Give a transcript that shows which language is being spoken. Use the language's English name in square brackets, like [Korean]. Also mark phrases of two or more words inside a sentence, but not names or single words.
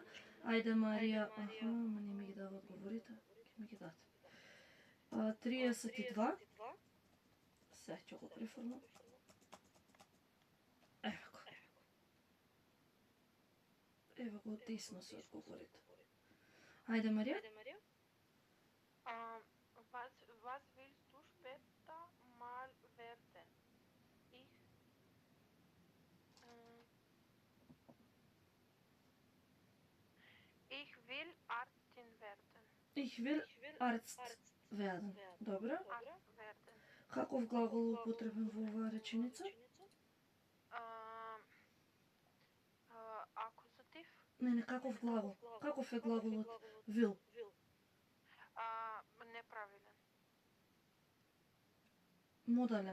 [Macedonian] Ајде Марија, ама не ми ги дава одговорите, ќе ми ги дадат. 32. Сега ќе го преформам. Ево го. Ево го, десно се одговорите. Ајде Марија. [German] Was willst du später mal werden? Ich will Ärztin werden. Ich will Arzt werden. Добро. Arzt werden. [Macedonian] Каков глагол употребен во оваа реченица? Акузатив. Не, каков глагол? Каков е глаголот will? Неправилен. Модален.